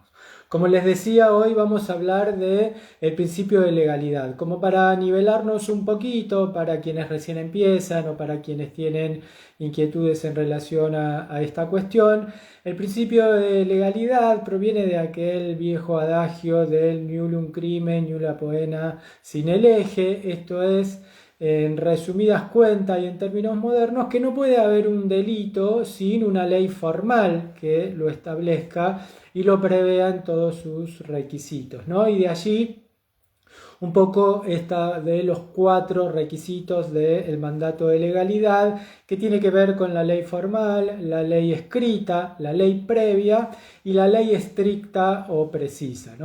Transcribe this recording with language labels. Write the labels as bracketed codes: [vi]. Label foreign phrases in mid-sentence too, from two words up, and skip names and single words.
[es] Como les decía, hoy vamos a hablar de el principio de legalidad, como para nivelarnos un poquito para quienes recién empiezan o para quienes tienen inquietudes en relación a esta cuestión. El principio de legalidad proviene de aquel viejo adagio del [la] nullum crimen, nulla poena sine lege, [es] esto es, en resumidas cuentas y en términos modernos, que no puede haber un delito sin una ley formal que lo establezca y lo prevea en todos sus requisitos, ¿no? Y de allí un poco esta de los 4 requisitos del mandato de legalidad, que tiene que ver con la ley formal, la ley escrita, la ley previa y la ley estricta o precisa, ¿no?